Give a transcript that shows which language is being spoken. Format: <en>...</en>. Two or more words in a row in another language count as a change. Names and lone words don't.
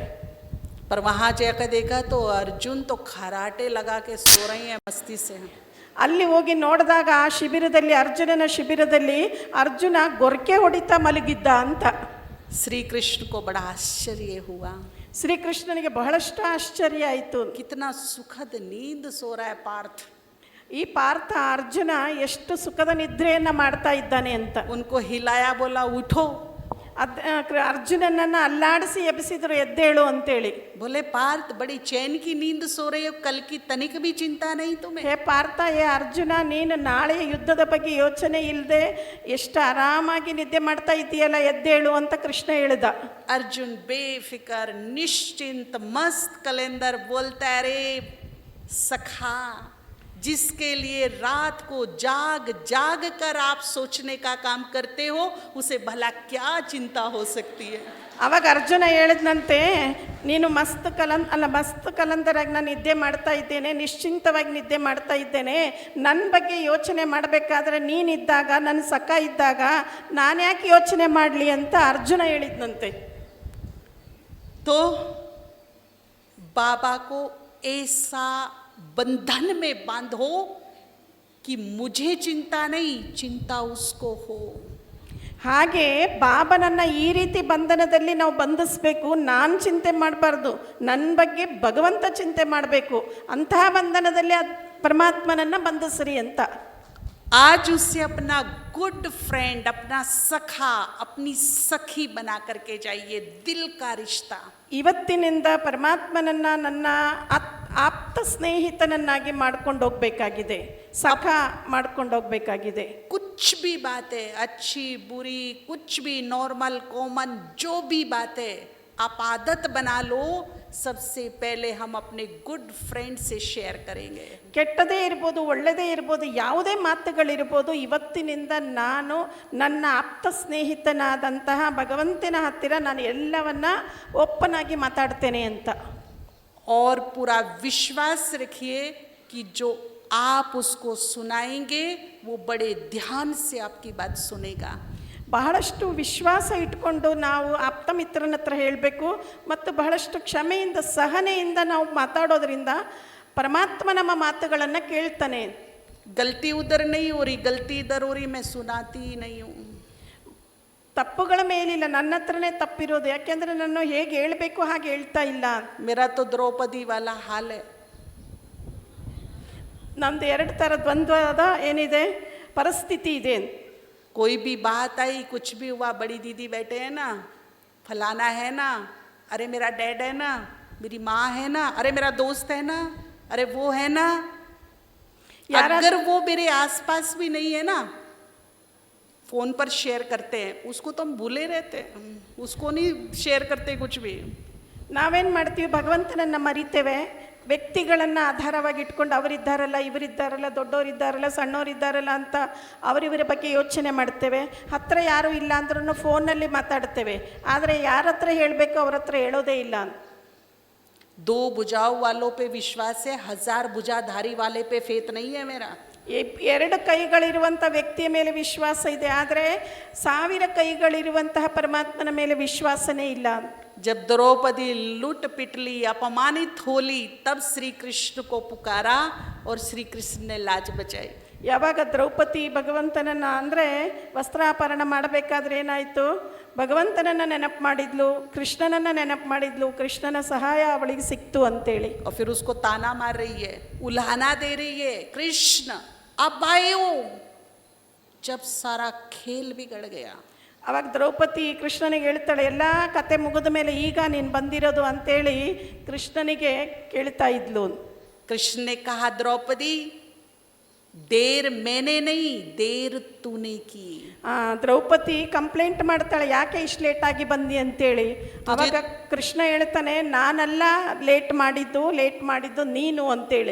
<hi>पर वहाँ जाकर देखा तो अर्जुन तो खराटे लगा के सो रहे हैं मस्ती से।</hi> <kn>ಅಲ್ಲಿ ಹೋಗಿ ನೋಡಿದಾಗ ಆ ಶಿಬಿರದಲ್ಲಿ, ಅರ್ಜುನನ ಶಿಬಿರದಲ್ಲಿ ಅರ್ಜುನ ಗೊರಕೆ ಹೊಡಿತಾ ಮಲಗಿದ್ದ ಅಂತ.</kn> <hi>श्री कृष्ण को बड़ा आश्चर्य हुआ।</hi> <kn>ಶ್ರೀಕೃಷ್ಣನಿಗೆ ಬಹಳಷ್ಟು ಆಶ್ಚರ್ಯ ಆಯಿತು.</kn> <hi>कितना सुखद नींद सो रहा है पार्थ।</hi> <kn>ಈ ಪಾರ್ಥ ಅರ್ಜುನ ಎಷ್ಟು ಸುಖದ ನಿದ್ರೆಯನ್ನು ಮಾಡ್ತಾ ಇದ್ದಾನೆ ಅಂತ.</kn> <hi>उनको हिलाया, बोला उठो।</hi> <kn>ಅರ್ಜುನನನ್ನು ಅಲ್ಲಾಡಿಸಿ ಎಬ್ಬಿಸಿದ್ರು, ಎದ್ದೇಳು ಅಂತೇಳಿ.</kn> <hi>बोले पार्थ बड़ी चैन की नींद सो रहे हो, कल की तनिक भी चिंता नहीं तुम्हें.</hi> <kn>ಹೇ ಪಾರ್ಥ, ಹೇ ಅರ್ಜುನ, ನೀನು ನಾಳೆಯ ಯುದ್ಧದ ಬಗ್ಗೆ ಯೋಚನೆ ಇಲ್ಲದೆ ಎಷ್ಟು ಆರಾಮಾಗಿ ನಿದ್ದೆ ಮಾಡ್ತಾ ಇದ್ದೀಯಲ್ಲ, ಎದ್ದೇಳು ಅಂತ ಕೃಷ್ಣ ಹೇಳಿದ.</kn> <hi>अर्जुन बेफिकर निश्चिंत मस्त कलेंदर बोलता है, रे सखा, जिसके लिए रात को जाग जाग कर आप सोचने का काम करते हो, उसे भला क्या चिंता हो सकती है.</hi> <kn>ಅವಾಗ ಅರ್ಜುನ ಹೇಳಿದ್ನಂತೆ, ನೀನು ಮಸ್ತ್ ಕಲಂದರಾಗಿ ನಾನು ನಿದ್ದೆ ಮಾಡ್ತಾ ಇದ್ದೇನೆ, ನಿಶ್ಚಿಂತವಾಗಿ ನಿದ್ದೆ ಮಾಡ್ತಾ ಇದ್ದೇನೆ, ನನ್ನ ಬಗ್ಗೆ ಯೋಚನೆ ಮಾಡಬೇಕಾದ್ರೆ ನೀನಿದ್ದಾಗ, ನನ್ನ ಸಖ ಇದ್ದಾಗ ನಾನು ಯಾಕೆ ಯೋಚನೆ ಮಾಡಲಿ ಅಂತ ಅರ್ಜುನ ಹೇಳಿದ್ನಂತೆ.</kn> <hi>तो बाबा को ऐसा बंधन में बांधो कि मुझे चिंता नहीं, चिंता उसको हो.</hi> <kn>ಹಾಗೆ ಬಾಬನನ್ನು ಈ ರೀತಿ ಬಂಧನದಲ್ಲಿ ನಾವು ಬಂಧಿಸಬೇಕು. ನಾನು ಚಿಂತೆ ಮಾಡಬಾರ್ದು, ನನ್ನ ಬಗ್ಗೆ ಭಗವಂತ ಚಿಂತೆ ಮಾಡಬೇಕು. ಅಂತಹ ಬಂಧನದಲ್ಲಿ ಪರಮಾತ್ಮನನ್ನು ಬಂಧಿಸ್ರಿ ಅಂತ.</kn> <hi>आज उसे अपना</hi> <en>good friend,</en> <hi>अपना सखा, अपनी सखी बना करके जाइए, दिल का रिश्ता.</hi> <kn>ಇವತ್ತಿನಿಂದ ಪರಮಾತ್ಮನನ್ನು ನನ್ನ ಆಪ್ತ ಸ್ನೇಹಿತನನ್ನಾಗಿ ಮಾಡ್ಕೊಂಡು ಹೋಗ್ಬೇಕಾಗಿದೆ, ಸಖ ಮಾಡ್ಕೊಂಡು ಹೋಗ್ಬೇಕಾಗಿದೆ.</kn> <hi>कुछ भी बातें अच्छी बुरी, कुछ भी</hi> <en>normal common,</en> <hi>जो भी बातें आप आदत बना लो, सबसे पहले हम अपने</hi> <en>good friend</en> <hi>से शेयर करेंगे.</hi> <kn>ಕೆಟ್ಟದೇ ಇರ್ಬೋದು, ಒಳ್ಳೆಯದೇ ಇರ್ಬೋದು, ಯಾವುದೇ ಮಾತುಗಳಿರ್ಬೋದು, ಇವತ್ತಿನಿಂದ ನಾನು ನನ್ನ ಆಪ್ತ ಸ್ನೇಹಿತನಾದಂತಹ ಭಗವಂತನ ಹತ್ತಿರ ನಾನು ಎಲ್ಲವನ್ನ ಓಪನ್ ಆಗಿ ಮಾತಾಡ್ತೇನೆ ಅಂತ.</kn> <hi>और पूरा विश्वास रखिए कि जो आप उसको सुनाएंगे वो बड़े ध्यान से आपकी बात सुनेगा.</hi> <kn>ಬಹಳಷ್ಟು ವಿಶ್ವಾಸ ಇಟ್ಕೊಂಡು ನಾವು ಆಪ್ತ ಮಿತ್ರನ ಹತ್ರ ಹೇಳಬೇಕು, ಮತ್ತು ಬಹಳಷ್ಟು ಕ್ಷಮೆಯಿಂದ ಸಹನೆಯಿಂದ ನಾವು ಮಾತಾಡೋದ್ರಿಂದ ಪರಮಾತ್ಮ ನಮ್ಮ ಮಾತುಗಳನ್ನು ಕೇಳ್ತಾನೆ.</kn> <hi>गलती उधर नहीं हो रही, गलती इधर हो रही, मैं सुनाती ही नहीं हूँ.</hi> <kn>ತಪ್ಪುಗಳ ಮೇಲಿಲ್ಲ, ನನ್ನ ಹತ್ರನೇ ತಪ್ಪಿರೋದು, ಯಾಕೆಂದರೆ ನಾನು ಹೇಗೆ ಹೇಳಬೇಕು ಹಾಗೆ ಹೇಳ್ತಾ ಇಲ್ಲ.</kn> <hi>मेरा तो द्रौपदी वाला हाल है.</hi> <kn>ನಮ್ಮದು ಎರಡು ಥರ ದ್ವಂದ್ವದ ಏನಿದೆ ಪರಿಸ್ಥಿತಿ ಇದೆ.</kn> <hi>कोई भी बात आई, कुछ भी हुआ, बड़ी दीदी बैठे हैं ना, फलाना है ना, अरे मेरा डैड है ना, मेरी माँ है ना, अरे मेरा दोस्त है ना, अरे वो है ना. अगर वो मेरे आसपास भी नहीं है ना, फोन पर शेयर करते हैं, उसको तो हम भूले रहते हैं, उसको नहीं शेयर करते कुछ भी.</hi> <kn>ನಾವೇನು ಮಾಡ್ತೀವಿ, ಭಗವಂತನನ್ನು ಮರಿತೇವೆ, ವ್ಯಕ್ತಿಗಳನ್ನು ಆಧಾರವಾಗಿ ಇಟ್ಕೊಂಡು ಅವರಿದ್ದಾರಲ್ಲ, ಇವರಿದ್ದಾರಲ್ಲ, ದೊಡ್ಡವರಿದ್ದಾರಲ್ಲ, ಸಣ್ಣವರಿದ್ದಾರಲ್ಲ ಅಂತ ಅವರಿವರ ಬಗ್ಗೆ ಯೋಚನೆ ಮಾಡ್ತೇವೆ. ಹತ್ರ ಯಾರೂ ಇಲ್ಲ ಅಂದ್ರೂ ಫೋನಲ್ಲಿ ಮಾತಾಡ್ತೇವೆ, ಆದರೆ ಯಾರ ಹತ್ರ ಹೇಳಬೇಕು ಅವ್ರ ಹತ್ರ ಹೇಳೋದೇ ಇಲ್ಲ.</kn> <hi>दो भुजाओं वालों पे विश्वास है, 1000 भुजाधारी वाले पे फेथ नहीं है मेरा.</hi> <kn>ಎರಡು ಕೈಗಳಿರುವಂಥ ವ್ಯಕ್ತಿಯ ಮೇಲೆ ವಿಶ್ವಾಸ ಇದೆ, ಆದರೆ 1000 ಕೈಗಳಿರುವಂತಹ ಪರಮಾತ್ಮನ ಮೇಲೆ ವಿಶ್ವಾಸನೇ ಇಲ್ಲ.</kn> <hi>जब द्रौपदी लूट पिटली, अपमानित होली, तब श्री कृष्ण को पुकारा और श्री कृष्ण ने लाज बचाई.</hi> <kn>ಯಾವಾಗ ದ್ರೌಪದಿ ಭಗವಂತನನ್ನ ಅಂದರೆ ವಸ್ತ್ರಾಪರಣ ಮಾಡಬೇಕಾದ್ರೆ ಏನಾಯಿತು, ಭಗವಂತನನ್ನು ನೆನಪು ಮಾಡಿದ್ಲು, ಕೃಷ್ಣನನ್ನು ನೆನಪು ಮಾಡಿದ್ಲು, ಕೃಷ್ಣನ ಸಹಾಯ ಅವಳಿಗೆ ಸಿಕ್ತು ಅಂತೇಳಿ.</kn> <hi>और फिर उसको ताना मार रही है, उल्हाना दे रही है, कृष्ण अब आए हो, जब सारा खेल बिगड़ गया.</hi> <kn>ಅವಾಗ ದ್ರೌಪದಿ ಕೃಷ್ಣನಿಗೆ ಹೇಳ್ತಾಳೆ, ಎಲ್ಲ ಕತೆ ಮುಗಿದ ಮೇಲೆ ಈಗ ನೀನು ಬಂದಿರೋದು ಅಂತೇಳಿ ಕೃಷ್ಣನಿಗೆ ಕೇಳ್ತಾ ಇದ್ಲು.</kn> <hi>कृष्ण ने कहा, द्रौपदी देर मैंने नहीं, देर तूने की.</hi> <kn>ದ್ರೌಪದಿ ಕಂಪ್ಲೇಂಟ್ ಮಾಡ್ತಾಳೆ, ಯಾಕೆ ಇಷ್ಟು ಲೇಟಾಗಿ ಬಂದಿ ಅಂತೇಳಿ. ಅವಾಗ ಕೃಷ್ಣ ಹೇಳ್ತಾನೆ, ನಾನಲ್ಲ ಲೇಟ್ ಮಾಡಿದ್ದು ನೀನು ಅಂತೇಳಿ.</kn>